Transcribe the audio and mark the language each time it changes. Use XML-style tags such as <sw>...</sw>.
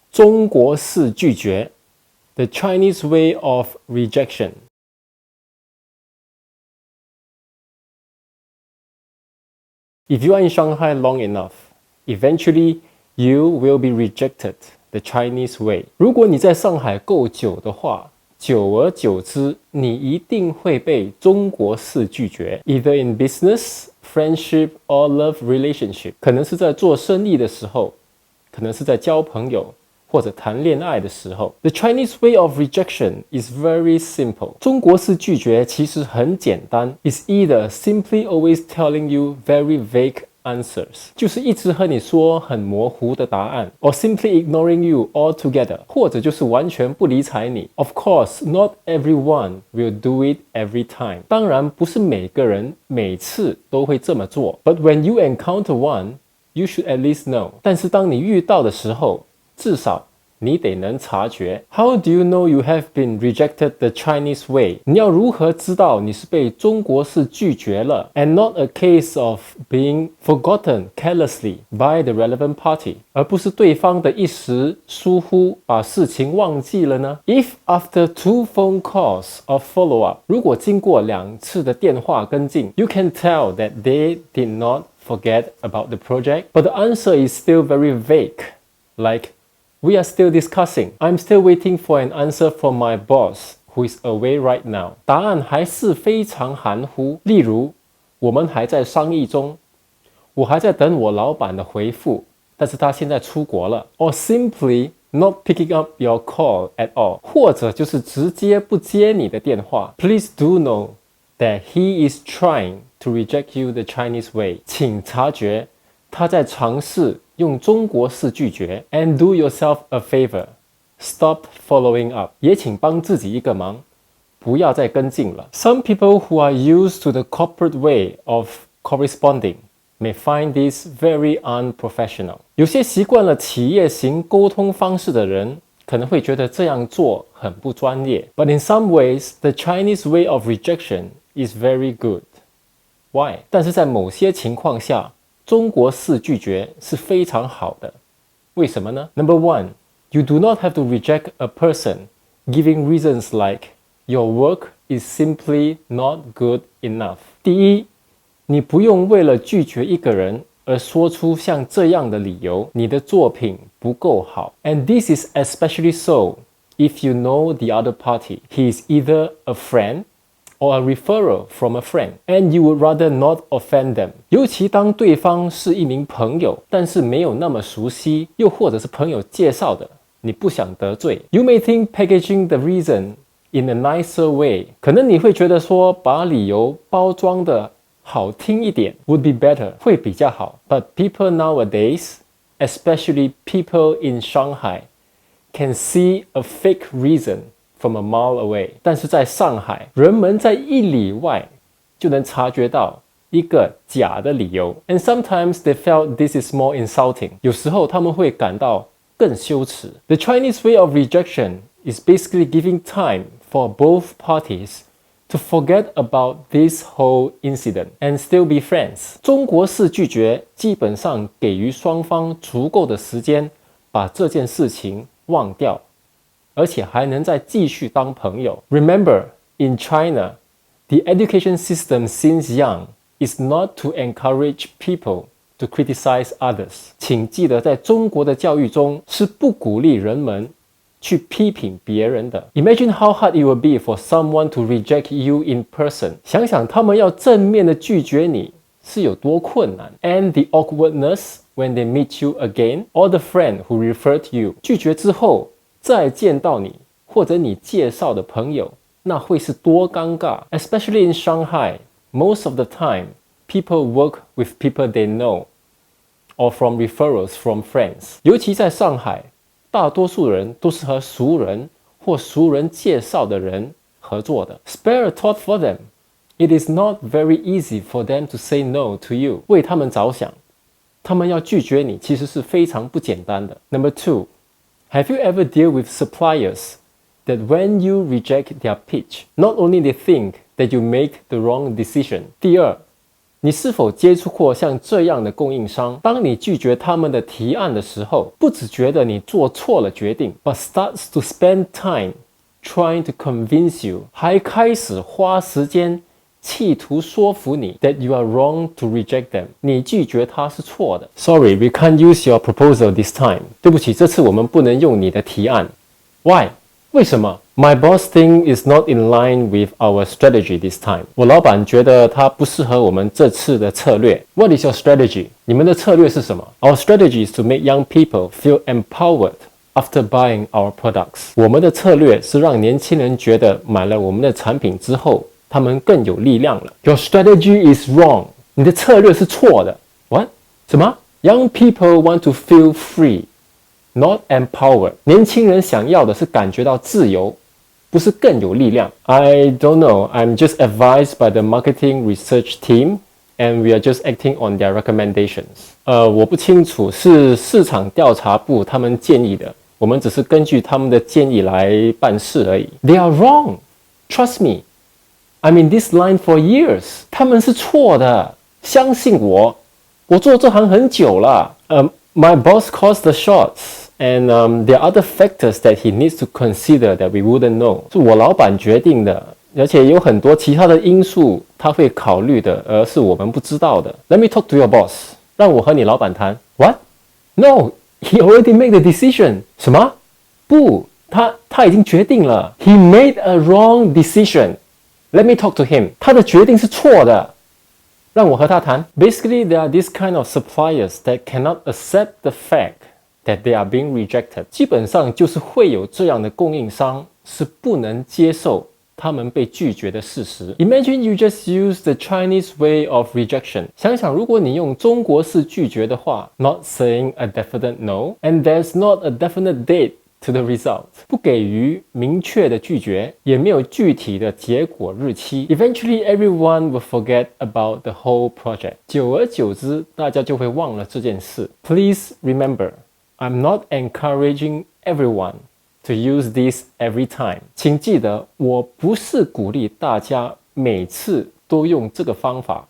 <zh>中国式拒绝</zh> <en>The Chinese way of rejection. If you are in Shanghai long enough, eventually you will be rejected the Chinese way.</en> <zh>如果你在上海够久的话，久而久之，你一定会被中国式拒绝</zh> <en>either in business, friendship or love relationship.</en> <zh>可能是在做生意的时候，可能是在交朋友或者谈恋爱的时候。</zh> <en>The Chinese way of rejection is very simple.</en> <zh>中国式拒绝其实很简单</zh> <en>It's either simply always telling you very vague answers.</en> <zh>就是一直和你说很模糊的答案</zh> <en>or simply ignoring you altogether.</en> <zh>或者就是完全不理睬你</zh> <en>Of course, not everyone will do it every time.</en> <zh>当然不是每个人每次都会这么做</zh> <en>But when you encounter one, you should at least know.</en> <zh>但是当你遇到的时候，至少你得能察觉。</zh> <en>How do you know you have been rejected the Chinese way?</en> <zh>你要如何知道你是被中国式拒绝了</zh> <en>And not a case of being forgotten carelessly by the relevant party.</en> <zh>而不是对方的一时疏忽把事情忘记了呢</zh> <en>If after 2 phone calls of follow-up,</en> <zh>如果经过2次的电话跟进</zh> <en>You can tell that they did not forget about the project, but the answer is still very vague. Like, we are still discussing. I'm still waiting for an answer from my boss, who is away right now.</en> <zh>答案还是非常含糊。例如，我们还在商议中，我还在等我老板的回复，但是他现在出国了。</zh> <en>Or simply not picking up your call at all.</en> <zh>或者就是直接不接你的电话。</zh> <en>Please do know that he is trying to reject you the Chinese way.</en> <zh>请察觉，他在尝试用中国式拒绝</zh> <en>and do yourself a favor. Stop following up.</en> <zh>也请帮自己一个忙，不要再跟进了。</zh> <en>Some people who are used to the corporate way of corresponding may find this very unprofessional.</en> <zh>有些习惯了企业型沟通方式的人，可能会觉得这样做很不专业。</zh> <en>But in some ways, the Chinese way of rejection is very good. Why?</en> <zh>但是在某些情况下，中国式拒绝是非常好的。为什么呢？</zh> <en>Number one, you do not have to reject a person giving reasons like your work is simply not good enough.</en> <zh>第一，你不用为了拒绝一个人而说出像这样的理由，你的作品不够好。</zh> <en>And this is especially so if you know the other party. He is either a friend or a referral from a friend, and you would rather not offend them.</en> <zh>尤其当对方是一名朋友，但是没有那么熟悉，又或者是朋友介绍的，你不想得罪。</zh> <en>You may think packaging the reason in a nicer way.</en> <zh>可能你会觉得说，把理由包装的好听一点</zh> <en>would be better,</en> <zh>会比较好。</zh> <en>But people nowadays, especially people in Shanghai, can see a fake reason from a mile away.</en> <zh>但是在上海，人们在1里外就能察觉到一个假的理由。</zh> <en>And sometimes they felt this is more insulting.</en> <zh>有时候他们会感到更羞耻。</zh> <en>The Chinese way of rejection is basically giving time for both parties to forget about this whole incident and still be friends.</en> <zh>中国式拒绝基本上给予双方足够的时间把这件事情忘掉，而且还能再继续当朋友。</zh> <en>Remember, in China, the education system since young is not to encourage people to criticize others.</en> <zh>请记得，在中国的教育中是不鼓励人们去批评别人的。</zh> <en>Imagine how hard it would be for someone to reject you in person.</en> <zh>想想他们要正面的拒绝你是有多困难。</zh> <en>And the awkwardness when they meet you again, or the friend who referred you.</en> <zh>拒绝之后再见到你或者你介绍的朋友，那会是多尴尬。</zh> <en>Especially in Shanghai, most of the time, people work with people they know, or from referrals from friends.</en> <zh>尤其在上海，大多数人都是和熟人或熟人介绍的人合作的。</zh> <en>Spare a thought for them. It is not very easy for them to say no to you.</en> <zh>为他们着想，他们要拒绝你其实是非常不简单的。</zh> <en>Number two, have you ever dealt with suppliers that when you reject their pitch, not only they think that you make the wrong decision. 第二，</en> <zh>你是否接触过像这样的供应商？当你拒绝他们的提案的时候，不只觉得你做错了决定 ，</zh> <en>but starts to spend time trying to convince you，</en> <zh>还开始花时间企图说服你</zh> <en>that you are wrong to reject them，</en> <zh>你拒绝他是错的。</zh> <en>Sorry, we can't use your proposal this time。</en> <zh>对不起，这次我们不能用你的提案。</zh> <en>Why？</en> <zh>为什么？</zh> <en>My boss thinks is not in line with our strategy this time。</en> <zh>我老板觉得它不适合我们这次的策略。</zh> <en>What is your strategy？</en> <zh>你们的策略是什么？</zh> <en>Our strategy is to make young people feel empowered after buying our products。</en> <zh>我们的策略是让年轻人觉得买了我们的产品之后，他们更有力量了。</zh> <en>Your strategy is wrong。</en> <zh>你的策略是错的。</zh> <en>What？</en> <zh>什么</zh> <en>？Young people want to feel free。Not empowered。</en> <zh>年轻人想要的是感觉到自由，不是更有力量。</zh> <en>I don't know. I'm just advised by the marketing research team, and we are just acting on their recommendations.</en> <zh>我不清楚，是市场调查部他们建议的，我们只是根据他们的建议来办事而已。</zh> <en>They are wrong. Trust me. I'm in this line for years.</en> <zh>他们是错的，相信我，我做这行很久了。</zh> <en>My boss calls the shots, and there are other factors that he needs to consider that we wouldn't know.</en> <zh>是我老板决定的，而且有很多其他的因素他会考虑的，而是我们不知道的。</zh> <en>Let me talk to your boss.</en> <zh>让我和你老板谈。</zh> <en>What? No, he already made the decision.</en> <zh>什么？不，他已经决定了。</zh> <en>He made a wrong decision. Let me talk to him.</en> <zh>他的决定是错的。让我和他谈。</zh> <en>Basically, there are this kind of suppliers that cannot accept the fact that they are being rejected.</en> <zh>基本上就是会有这样的供应商是不能接受他们被拒绝的事实。</zh> <en>Imagine you just use the Chinese way of rejection.</en> <zh>想想如果你用中国式拒绝的话</zh> <en>，not saying a definite no, and there's not a definite date to the result.</en> <zh>不给予明确的拒绝，也没有具体的结果日期。</zh> <en>Eventually, everyone will forget about the whole project.</en> <zh>久而久之，大家就会忘了这件事。</zh> <en>Please remember, I'm not encouraging everyone to use this every time.</en> <zh>请记得，我不是鼓励大家每次都用这个方法。</zh>